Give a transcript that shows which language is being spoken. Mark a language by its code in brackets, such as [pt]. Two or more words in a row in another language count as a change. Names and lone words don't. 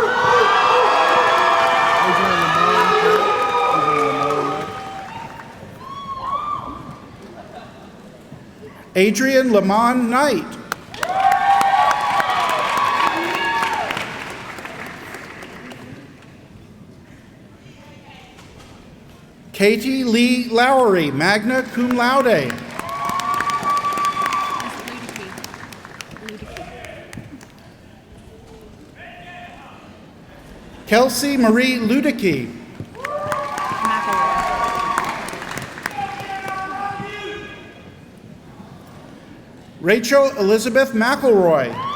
[en] Adrian Lamont Knight. Katie Lee Lowery, [la] magna cum laude. [en] Kelsey Marie Ludicky. Rachel Elizabeth McElroy.